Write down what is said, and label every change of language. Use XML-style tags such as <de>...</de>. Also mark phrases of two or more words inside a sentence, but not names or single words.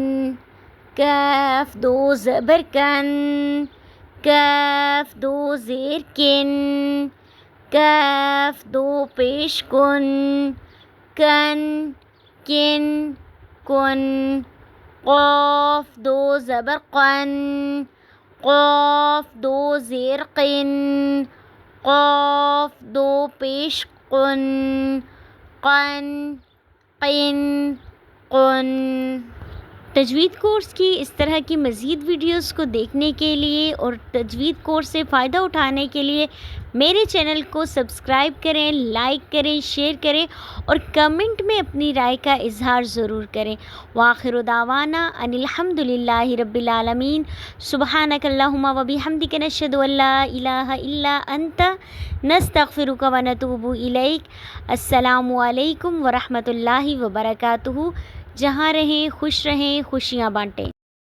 <ur>کاف 2 زبر کن، کاف 2 زیر کن، کاف 2 پیش کن، کن کن کن، قاف دو زبر قن، قاف دو زیر قن، قاف دو پیش قن، قن قن قن۔ تجوید کورس کی اس طرح کی مزید ویڈیوز کو دیکھنے کے لیے اور تجوید کورس سے فائدہ اٹھانے کے لیے میرے چینل کو سبسکرائب کریں، لائک کریں، شیئر کریں اور کمنٹ میں اپنی رائے کا اظہار ضرور کریں۔</ur> <ar>وآخر دعوانا ان الحمد للہ رب العالمین۔ سبحانک اللہم و بحمدک، نشہد ان لا الہ الا انت، نستغفرک و نتوب الیک۔ السلام علیکم ورحمۃ اللہ وبرکاتہ۔</ar> <ur>جہاں رہیں خوش رہیں، خوشیاں بانٹیں۔</ur>